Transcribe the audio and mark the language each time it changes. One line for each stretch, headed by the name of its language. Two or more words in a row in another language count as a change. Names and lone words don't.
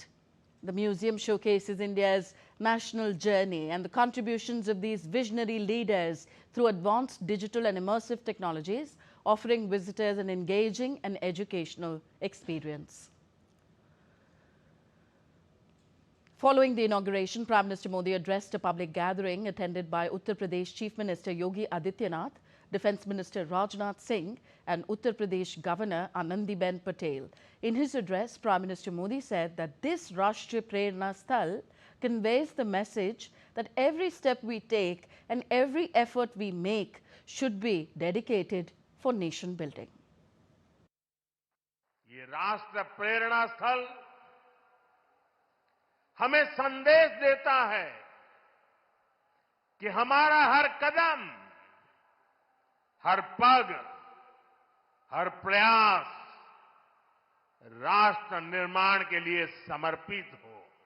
English: The museum showcases India's national journey and the contributions of these visionary leaders through advanced digital and immersive technologies, offering visitors an engaging and educational experience. Following the inauguration, Prime Minister Modi addressed a public gathering attended by Uttar Pradesh Chief Minister Yogi Adityanath, Defence Minister Rajnath Singh and Uttar Pradesh Governor Anandiben Patel. In his address, Prime Minister Modi said that this Rashtriya Prerna Sthal conveys the message that every step we take and every effort we make should be dedicated for nation building.
Hindi: ये राष्ट्र प्रेरणा स्थल हमें संदेश देता है कि हमारा हर कदम, हर पग, हर प्रयास राष्ट्र निर्माण के लिए समर्पित हो।